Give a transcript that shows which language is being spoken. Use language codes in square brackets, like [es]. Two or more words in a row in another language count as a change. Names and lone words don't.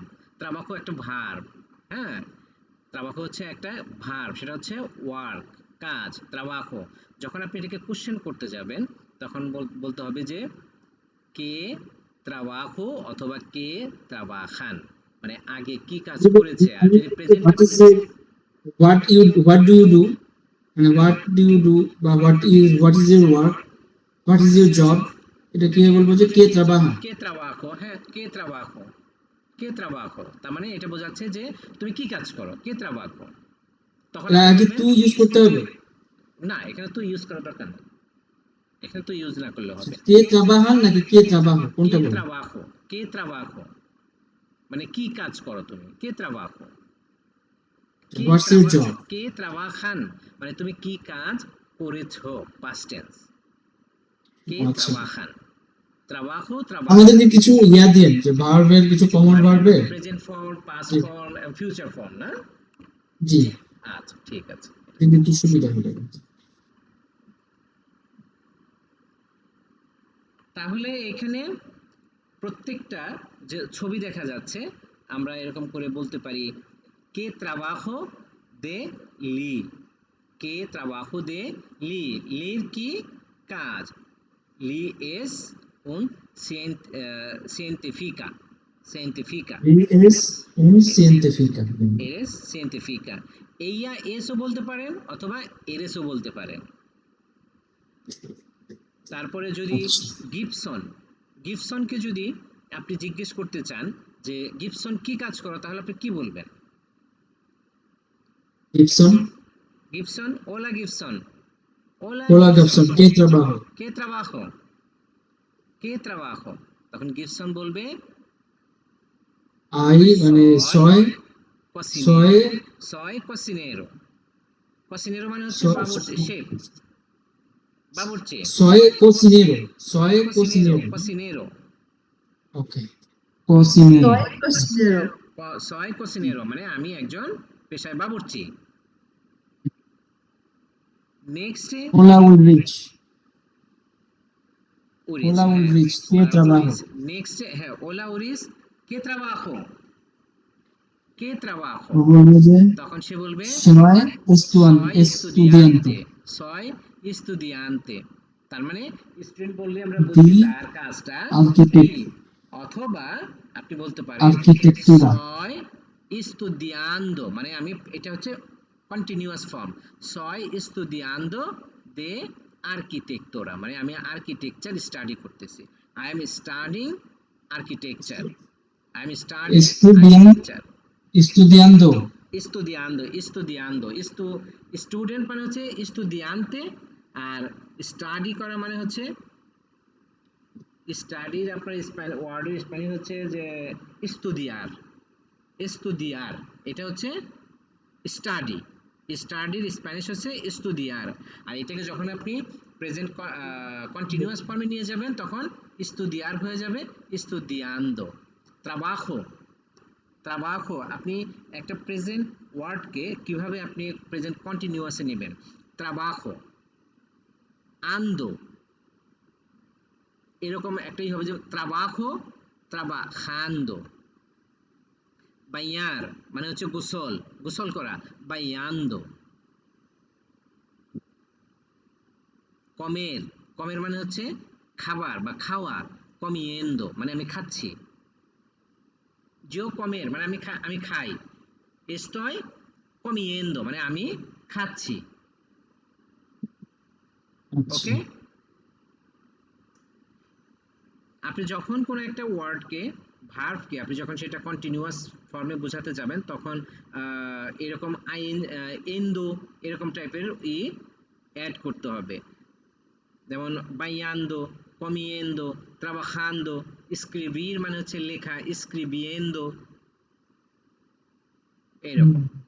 [bn] trabajo একটা ভার্ব, হ্যাঁ, trabajo হচ্ছে একটা ভার্ব, সেটা হচ্ছে ওয়ার্ক, কাজ, trabajo। যখন আপনি এটাকে কোশ্চেন করতে যাবেন তখন বলতে হবে যে [es] qué trabajo [bn] অথবা [es] qué trabajan, [bn] মানে আগে কি কাজ করেছে। আর যদি প্রেজেন্টে [en] what is what do you do, [bn] মানে বা [en] what is your work, what is your job, [bn] এটা কি বলবো যে [es] qué trabajan. qué trabajo, [bn] হ্যাঁ [es] qué trabajo, qué trabajo, [bn] তার মানে এটা বোঝাচ্ছে যে তুমি কি কাজ করো, [es] qué trabajo. [bn] তখন আপনি আগে বলবেন, তুই ইউজ করতে হবে। না এখানে তো ইউজ করার দরকার নেই, এখানে তো ইউজ না করলে হবে। [es] qué trabajan [bn] নাকি [es] qué trabajo, [bn] কে কোনটা বলবো? [es] trabajo, qué trabajo [bn] মানে কি কাজ করো তুমি, [es] qué trabajo. [bn] কে [en] what's your job. [es] qué trabajan [bn] মানে তুমি কি কাজ করেছো, [en] past tense. [bn] কে আচ্ছা, [es] trabajan, trabajo [bn] আমাদেরকে কিছু ইয়া দিয়ে যে ভার্বের কিছু কমন ভার্বে। [en] present form, past [bn] জি [en] form, future form না। [bn] জি, আচ্ছা ঠিক আছে। কিন্তু সুবিধা হলো। তাহলে এখানে প্রত্যেকটা যে ছবি দেখা যাচ্ছে আমরা এরকম করে বলতে পারি [es] qué trabajo de li, qué trabajo de li, [bn] লির কি কাজ, লি [es] es un científica, científica, Es un científica। eres científica। ella es [bn] ও বলতে পারেন অথবা eresও বলতে পারেন। তারপরে যদি আচ্ছা, গিবসন, গিবসনকে যদি আপনি জিজ্ঞেস করতে চান যে গিবসন কি কাজ করো, তাহলে আপনি কি বলবেন? গিবসন, [es] Gibson, hola Gibson, hola হোলা গিবসন, Gibson, qué trabajo. qué trabajo, qué trabajo, [bn] তখন গিবসন বলবে আই মানে [es] soy soy, soy, cocinero, soy cocinero, cocinero [bn] মানে হচ্ছে বাবুর্চি, শেফ, বাবুর্চি, [es] soy cocinero, soy cocinero, কোসিনেরো। cocinero, ওকে, কোসিনেরো। soy cocinero, soy cocinero [bn] মানে আমি একজন পেশায় বাবুর্চি। নেক্সট [es] হোলা উলরিচ, উরিস, হোলা [bn] হ্যাঁ [es] Ulrich, qué trabajo. উরিস। [bn] নেক্সট হ্যাঁ [es] hola Uris, qué trabajo, qué trabajo, [bn] বলবো যে তখন সে বলবে [es] ছয় soy এস্তুদিয়ান্তে, estudiante, soy estudiante, [bn] তার মানে স্টুডেন্ট বললে আমরা দি বুঝি তার কাজটা কি। আর্কিটেক্ট, অথবা আপনি বলতে পারেন [es] আর্কিটেকতুরা। soy estudiando [bn] মানে আমি, এটা হচ্ছে [en] continuous form, [es] soy estudiando de arquitectura [bn] মানে আমি [en] architecture study [bn] করতেছি, [en] I am studying architecture, I am studying [es] এস্তুদিয়ান, [en] architecture। [es] estudiando, estudiando, estudiando, [bn] স্টুডেন্ট মানে হচ্ছে estudiante, আর স্টাডি করা মানে হচ্ছে, স্টাডির আপনার ওয়ার্ডের স্পেলিং হচ্ছে যে [es] estudiar, estudiar [bn] এটা হচ্ছে স্টাডি, স্টাডির স্প্যানিশ হচ্ছে estudiar। আর এটাকে যখন আপনি [en] present continuous [bn] ফর্মে নিয়ে যাবেন তখন estudiar হয়ে যাবে estudiando। [es] trabajo, trabajo [bn] আপনি একটা প্রেজেন্ট ওয়ার্ডকে কিভাবে আপনি প্রেজেন্ট কন্টিনিউয়াসে নেবেন, [es] trabajo, ando, [bn] এরকম একটাই হবে যে [es] trabajo, trabajando। [bn] বায়ার মানে হচ্ছে গোসল, গোসল করা, বায়াndo। কমের, কমের মানে হচ্ছে খাবার বা খাওয়া, comiendo মানে আমি খাচ্ছি। [es] yo comer [bn] মানে আমি খাই, [es] estoy comiendo [bn] মানে আমি খাচ্ছি। আচ্ছা, ওকে, আপনি যখন কোনো একটা ওয়ার্ডকে, ভার্বকে আপনি যখন সেটা কন্টিনিউয়াস ফর্মে বোঝাতে যাবেন তখন এরকম এন্ডো এরকম টাইপের অ্যাড করতে হবে, যেমন বাইয়ান্দো, কমিয়েন্দো, ট্রাবাজান্দো, escribir মানে হচ্ছে লেখা, escribiendo এরকম।